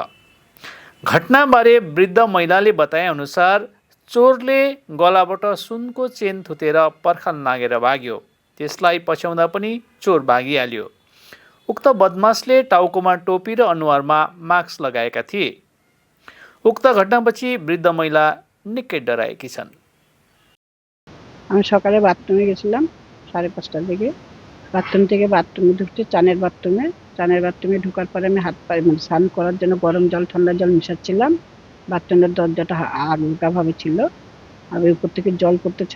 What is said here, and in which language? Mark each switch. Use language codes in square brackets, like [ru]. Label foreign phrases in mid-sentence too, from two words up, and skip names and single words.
[ne] घटनाबारे वृद्ध महिलाले बताए अनुसार चोरले गलाबाट सुनको चेन थुतेर पर्खाल नागेर भाग्यो। त्यसलाई पछ्याउँदा पनि चोर भागिहाल्यो। उक्त बदमासले टाउकोमा टोपी र अनुहारमा मास्क लगाएका थिए। उक्त घटनापछि वृद्ध महिला निकै डराएकी छन्। [bn] আমি সকালে বাথরুমে গেছিলাম 5:30টার দিকে। বাথরুম থেকে বাথরুমে ঢুকতে চানের বাথরুমে ঢোকার পরে আমি হাত পা স্নান করার জন্য গরম জল ঠান্ডা জল মিশাচ্ছিলাম। বাথরুমের দরজাটা আলগাভাবে ছিল। আর উপর থেকে জল পড়তেছিল।